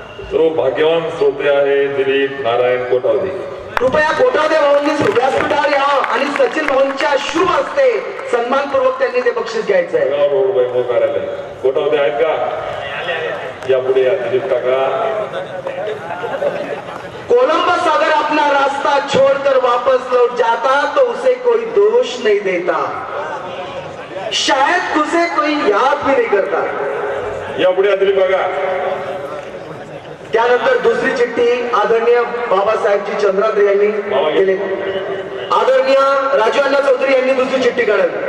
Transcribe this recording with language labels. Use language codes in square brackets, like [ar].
[mr] सर्व भाग्यवान श्रोते आहे दिलीप नारायण कोटावदे. कृपया कोटावदे भाऊंनी व्यासपीठावर यावं आणि सचिन भाऊंच्या शुभ हस्ते सन्मानपूर्वक त्यांनी ते बक्षीस घ्यायचं आहे. रोड वैभव कार्यालय कोटावदे आहेत का? या पुढे या दिलीप काका. [hi] कोलंबस अगर अपना रास्ता छोड़कर वापस लौट जाता तो उसे कोई दोष नहीं देता, शायद उसे कोई याद भी नहीं करता. [mr] या पुढे या दिलीप काका. त्यानंतर दुसरी चिठ्ठी आदरणीय बाबासाहेबजी चंद्राद्रे यांनी केली. आदरणीय राजू अण्णा चौधरी यांनी दुसरी चिठ्ठी काढली.